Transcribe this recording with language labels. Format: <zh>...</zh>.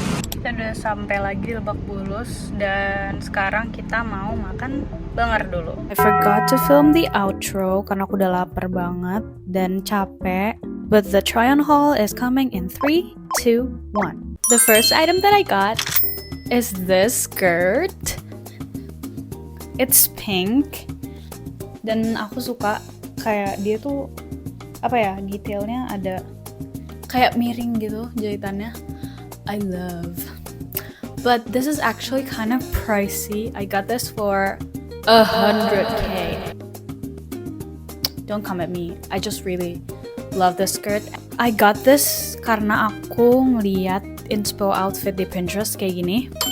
<id>Kita udah sampai lagi Lebak Bulus dan sekarang kita mau makan banger dulu.</id> <en>I forgot to film the outro</en> <id>karena aku udah lapar banget dan capek.</id> <en>But the try on haul is coming in 3, 2, 1. The first item that I got is this skirt. It's pink</en> <id>dan aku suka kayak dia tuh apa ya, detailnya ada kayak miring gitu jahitannya.</id> <en>I love. But this is actually kind of pricey. I got this for 100k. Don't come at me. I just really love this skirt. I got this</en> <id>karena aku ngeliat inspo outfit di Pinterest kayak gini.</id>